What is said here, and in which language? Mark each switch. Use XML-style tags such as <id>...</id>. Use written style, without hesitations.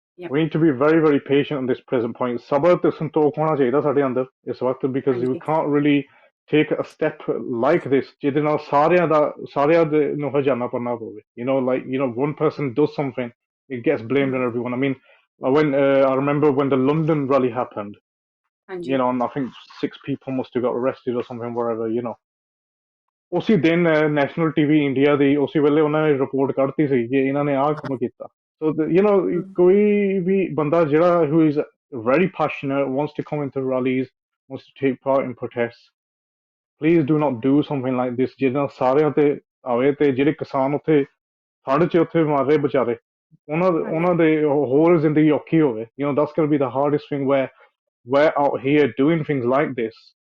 <en>We need to be very, very patient at this present point.</en> <pa>Sabr te santokh hona chahiye ਸਾਡੇ ਅੰਦਰ ਇਸ ਵਕਤ,</pa> <en>because we can't really take a step like this</en> <pa>ਜਿਹਦੇ ਨਾਲ ਸਾਰਿਆਂ ਦੇ ਨੂੰ ਹਰਜਾਨਾ ਭਰਨਾ ਪਵੇ.</pa> <en>One person does something, it gets blamed on everyone. I mean, when I remember when the London rally happened, and I think 6 people must have got arrested or something, wherever.</en> <pa>ਉਸੇ ਦਿਨ national TV India ਦੀ ਉਸੇ ਵੇਲੇ ਉਹਨਾਂ ਨੇ report ਕੱਢਤੀ ਸੀ ਕਿ ਇਹਨਾਂ ਨੇ ਆਹ ਕੰਮ ਕੀਤਾ. So ਕੋਈ ਵੀ ਬੰਦਾ ਜਿਹੜਾ</pa> <en>who is very passionate, wants to come into rallies, wants to take part in protests, please do not do something like this</en> <pa>ਜਿਹਦੇ ਨਾਲ ਸਾਰਿਆਂ ਤੇ ਆਵੇ, ਤੇ ਜਿਹੜੇ ਕਿਸਾਨ ਉੱਥੇ ਠੰਡ 'ਚ ਉੱਥੇ ਮਰ ਰਹੇ ਵਿਚਾਰੇ, ਉਹਨਾਂ ਦੇ ਹੋਰ ਜ਼ਿੰਦਗੀ ਔਖੀ ਹੋਵੇ.</pa> <en>That's going to be the hardest thing, where we're out here doing things like this.</en>